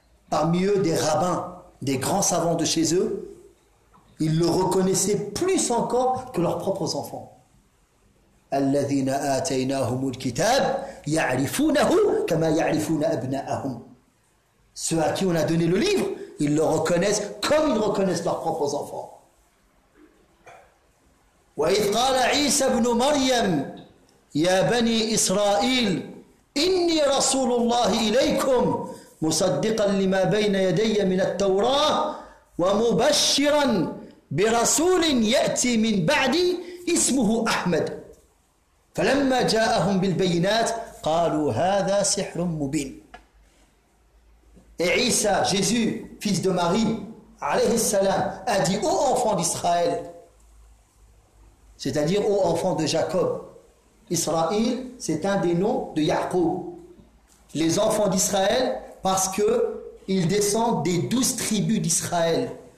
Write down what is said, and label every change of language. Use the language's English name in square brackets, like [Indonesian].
[French] Parmi eux, des rabbins, des grands savants de chez eux, ils le reconnaissaient plus encore que leurs propres enfants. [Arabic] الَّذِينَ آتَيْنَاهُمُ الْكِتَابِ يَعْرِفُونَهُ كَمَا يَعْرِفُونَ أَبْنَاهُمْ. [French] Ceux à qui on a donné le livre, ils le reconnaissent comme ils reconnaissent leurs propres enfants. [Arabic] وَإِذْ قَالَ عِيسَى بْنُ مَرْيَمَ يَا بَنِي إِسْرَائِيلَ إِنِّي رَسُولُ اللَّهِ إِلَيْكُمْ مُصَدِّقًا لِمَا بَيْنَ يَدَيَّ مِنَ التَّوْرَاةِ وَمُبَشِّرًا بِرَسُولٍ يَأْتِي مِنْ بَعْدِي إِسْمُهُ أَحْمَدُ فلما جاءهم بالبينات قالوا هذا سحر مبين. [French] Et Isa, Jésus, fils de Marie, [Arabic] alayhi salam, [French] a dit ô enfants d'Israël, c'est-à-dire ô enfants de Jacob. Israël, c'est un des noms de Yaqub. Les enfants d'Israël, parce qu'ils descendent des 12 tribus d'Israël.